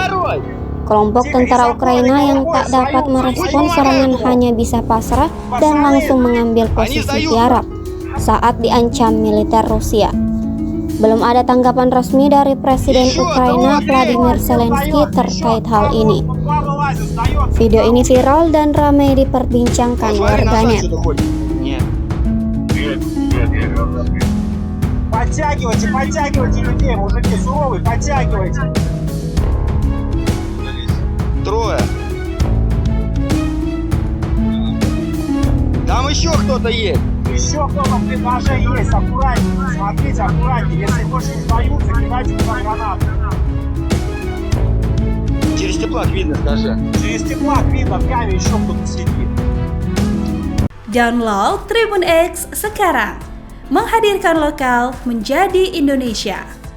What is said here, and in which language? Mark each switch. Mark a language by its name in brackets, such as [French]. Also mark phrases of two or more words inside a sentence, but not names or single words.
[Indonesian] Kelompok tentara Ukraina yang tak dapat merespon serangan hanya bisa pasrah dan langsung mengambil posisi tiarap saat diancam militer Rusia. Belum ada tanggapan resmi dari Presiden Ukraina Vladimir Zelensky terkait hal ini. Video ini viral dan ramai diperbincangkan warganet. [Russian] Подтягивайте людей, мужики суровые, подтягивайте. Трое. Там еще кто-то есть. Еще кто-то в блиндаже есть, аккуратнее, смотрите, аккуратнее. Если больше не сдаются, кидайте туда гранаты. Через теплак видно, скажи. Через теплак видно, в яме еще кто-то сидит. [Indonesian] Download Tribun X sekarang, menghadirkan lokal menjadi Indonesia.